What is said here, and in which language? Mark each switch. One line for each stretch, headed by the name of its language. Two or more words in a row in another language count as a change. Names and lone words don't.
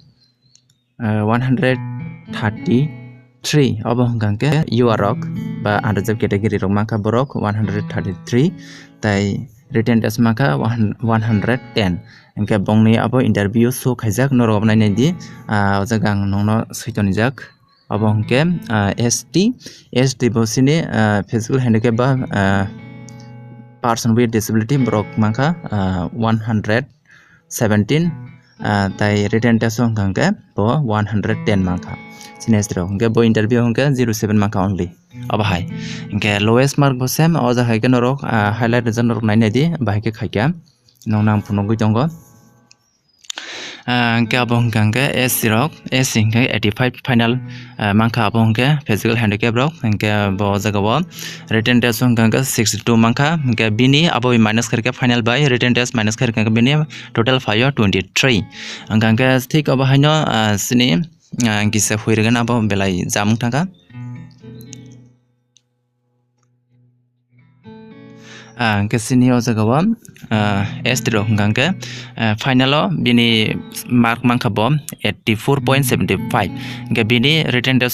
Kok Borok: 133 abo hingke UROK ba
English: unreserved category
Kok Borok: rok mangkha borok 133 tai
English: written test
Kok Borok: mangkha 110 hingke bongni abo interview so khaijak norok nainai di o jaga ang nongno saitoni jak abo hingke ST bo sini
English: physical handicap
Kok Borok: ba
English: person with disability
Kok Borok: borok mangkha 117 tai
English: written test
Kok Borok: hingke bo 110 mangkha sinister hingke bo interview hingke 07 mangkha only aba hai hingke lowest mark bo sem o jaga haike norok highlight jan norok nainai di bahike khaika nongnang phunogoi tongo hingke abo hingke SC rok SC hingke 85 final mangkha abo hingke
English: physical handicap
Kok Borok: rok hingke bo jaga bo
English: written test
Kok Borok: hingke 62 mangkha hingke bini abo minus kharke
English: final by written test minus
Kok Borok: kharke bini total 523 hingke thik abo haino sini gisa huirgan abo belai jamung thangka hingke sini o jaga bo ST rok hingke final o bini mark mangkha bo 84.75 hingke bini
English: written test